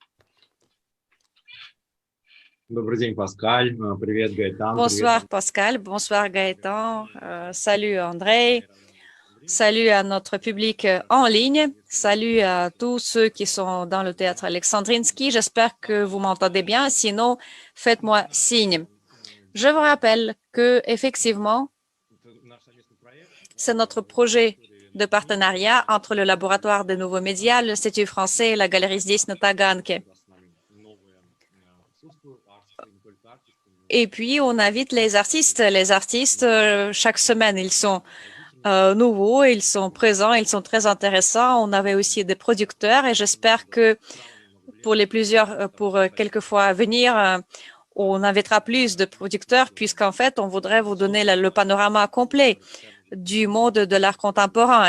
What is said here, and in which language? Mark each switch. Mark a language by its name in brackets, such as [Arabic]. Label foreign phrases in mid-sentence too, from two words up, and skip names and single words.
[French] Bonsoir Pascal, bonsoir Gaëtan, salut Andrei, salut à notre public en ligne, salut à tous ceux qui sont dans le théâtre Alexandrinsky. J'espère que vous m'entendez bien, sinon faites-moi signe. Je vous rappelle que effectivement, c'est notre projet de partenariat entre le laboratoire des nouveaux médias, l'Institut français et la galerie здесь на Таганке. Et puis, on invite les artistes. Les artistes, chaque semaine, ils sont nouveaux, ils sont présents, ils sont très intéressants. On avait aussi des producteurs et j'espère que pour quelques fois à venir, on invitera plus de producteurs puisqu'en fait, on voudrait vous donner le panorama complet du monde de l'art contemporain.